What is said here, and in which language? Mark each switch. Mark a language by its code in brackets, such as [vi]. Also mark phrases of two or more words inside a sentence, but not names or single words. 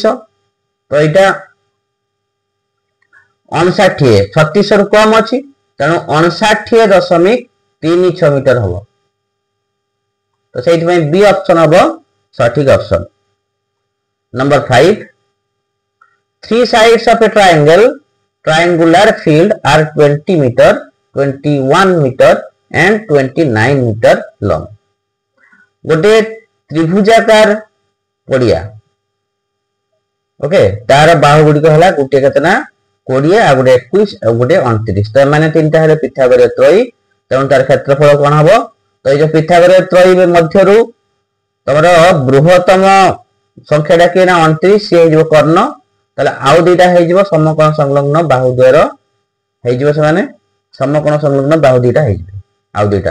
[spv] तो एटा 59 36 रु कम अछि, तेणु 59.36 मीटर हबो। तो सेहि में बी ऑप्शन हबो सठिक ऑप्शन। [en] नंबर 5, 3 sides of a triangular field are 20 meter, 21 meter and 29 meter long. [spv] गोटे त्रिभुजाकार पड़िया। ओके, तार बाहु गुडी को हला गोटे केतना 20 आ गोटे 21 आ गोटे 29। तो माने तीनटा हेले पिथागोरीय त्रयी, तेणु तार क्षेत्रफल कोन हबो? तो ये जो पिथागोरीय त्रयी मध्यरु तमरो बृहत्तम संख्याटा के ना 29 से जो कर्ण, ताले आउ दुईटा हे जिवो समकोण संलग्न बाहु द्वयर हे जिवो, से माने समकोण संलग्न बाहु दुईटा हे जिवो आउ दुईटा।